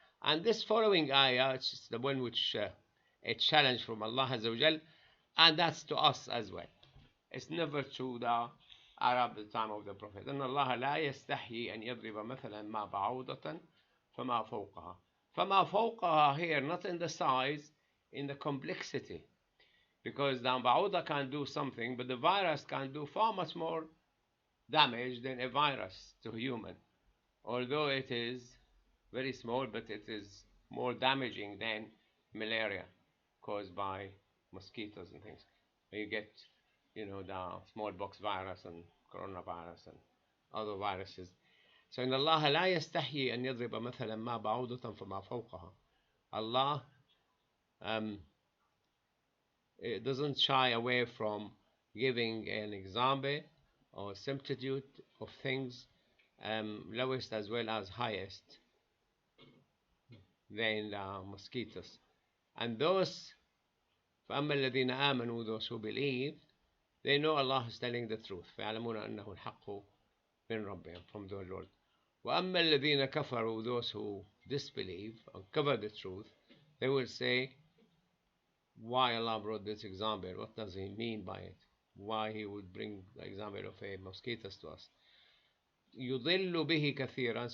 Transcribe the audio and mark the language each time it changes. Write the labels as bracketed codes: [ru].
[en] And this following ayah, it's the one which a challenge from Allah Azza wa Jal, and that's to us as well. It's never to the Arab at the time of the Prophet. [ar] إن الله لا يستحي أن يضرب مثلا ما بعوضة فما فوقها. فما فوقها [en] here, not in the size, in the complexity. Because the بعوضة can do something, but the virus can do far much more damage than a virus to a human. Although it is very small, but it is more damaging than malaria caused by mosquitoes and things. You get, the smallpox virus and coronavirus and other viruses. So in Allah [ar] لا يستحي أن يضرب مثلا ما بعوضة فما فوقها. [en] Allah it doesn't shy away from giving an example or similitude of things lowest as well as highest than mosquitoes. And those [ar] فأما الذين آمنوا, [en] those who believe, they know Allah is telling the truth. [ar] فيعلمون أنه الحق من ربهم, [en] from their Lord. [ar] وأما الذين كفروا, [en] those who disbelieve and cover the truth, they will say, why Allah brought this example? What does He mean by it? Why He would bring the example of a mosquitoes to us? [ar] يضل به كثيرا.